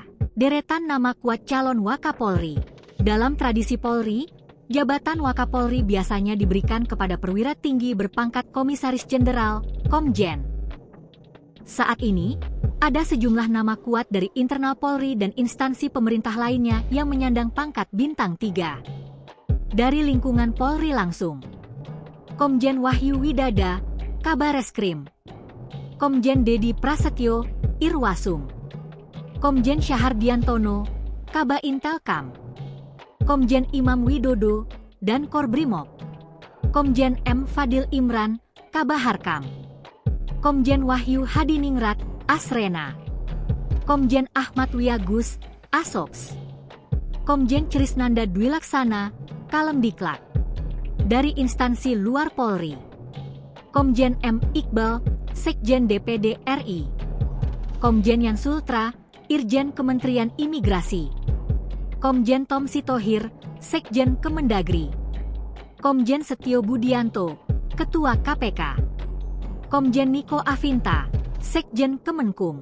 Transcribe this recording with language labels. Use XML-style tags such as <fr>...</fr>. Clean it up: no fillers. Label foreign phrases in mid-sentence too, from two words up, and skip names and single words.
<id>Deretan nama kuat calon Wakapolri. Dalam tradisi Polri, jabatan Wakapolri biasanya diberikan kepada perwira tinggi berpangkat Komisaris Jenderal, Komjen. Saat ini, ada sejumlah nama kuat dari internal Polri dan instansi pemerintah lainnya yang menyandang pangkat bintang 3. Dari lingkungan Polri langsung, Komjen Wahyu Widada, Kabareskrim. Komjen Dedi Prasetyo, Irwasum. Komjen Syahardiantono, Kabaintelkam. Komjen Imam Widodo, dan Korbrimob. Komjen M. Fadil Imran, Kabaharkam. Komjen Wahyu Hadiningrat, Asrena. Komjen Ahmad Wiyagus, Asops. Komjen Crisnanda Dwilaksana, Kalemdiklat. Dari instansi luar Polri, Komjen M. Iqbal, Sekjen DPD RI. Komjen Yan Sultra, Irjen Kementerian Imigrasi. Komjen Tom Sitohir, Sekjen Kemendagri. Komjen Setio Budianto, Ketua KPK. Komjen Niko Afinta, Sekjen Kemenkum.</id>